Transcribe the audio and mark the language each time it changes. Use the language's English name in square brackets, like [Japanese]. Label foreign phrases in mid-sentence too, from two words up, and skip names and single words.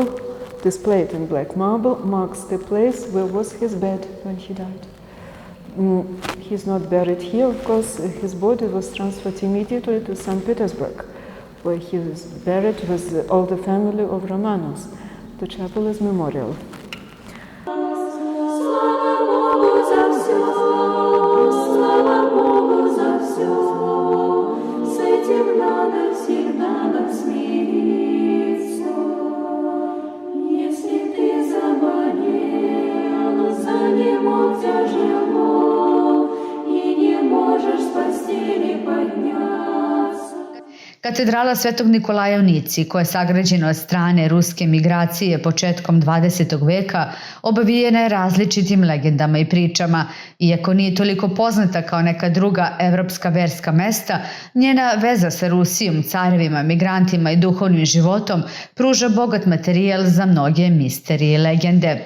[English] This plate in black marble marks the place where was his bed when he died. He's not buried here, of course. His body was transferred immediately to St. Petersburg, where he was buried with all the family of Romanovs. The chapel is memorial. [Russian] Слава Богу за все, слава Богу все, с этим надо всегда нам смириться. Если ты заболел, занемог тяжело, и не можешь с постели подняться. [Serbian] Katedrala Svetog Nikolaja u Nici, koja je sagrađena od strane ruske migracije početkom 20. veka, obavijena je različitim legendama i pričama. Iako nije toliko poznata kao neka druga evropska verska mesta, njena veza sa Rusijom, carevima, migrantima i duhovnim životom pruža bogat materijal za mnoge misterije i legende.